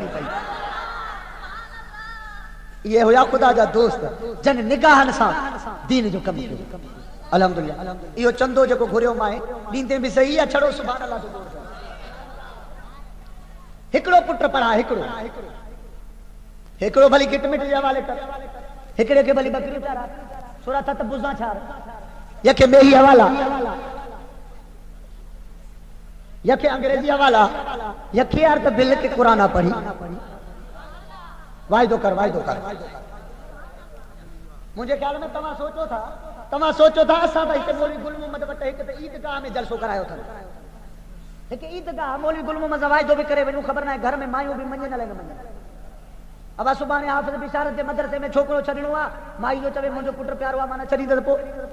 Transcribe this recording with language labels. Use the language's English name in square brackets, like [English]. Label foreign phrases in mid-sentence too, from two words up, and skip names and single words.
[Sindhi] ये हुया खुदा जा दोस्त जन निगाहनि सां दीन जो कमु कयो। अल्हम्दुलिल्लाह इहो चंदो जेको घुरियो माए ॾींदे बि सही आहे छड़ो [Arabic] سبحان الله [Sindhi] जो दौर। हिकिड़ो पुट पढ़ा हिकिड़ो भली गिट मिट जे हवाले कर हिकिड़े खे भली बकरी चारा सुरा थत बुज़ा छार यखे मेही हवाला यखे अंग्रेजी हवाला यखे यार त बिल के कुरान पढ़ी वायदो कर मुझे ख्याल में तव्हां सोचो था असां त हिते मौलवी गुल मोहम्मद वटि हिकु त ईदगाह में जलसो करायो था। हिकु ईदगाह मौलवी गुल मोहम्मद वायदो बि करे वञूं ख़बर न आहे घर में मायूं बि मञे न लॻे मञे। अब सुभाणे हाफ़िज़ बिशारत जे मदरसे में छोकिरो छॾिणो आहे माई जो चवे मुंहिंजो पुटु प्यारो आहे मां न छॾींदसि पोइ।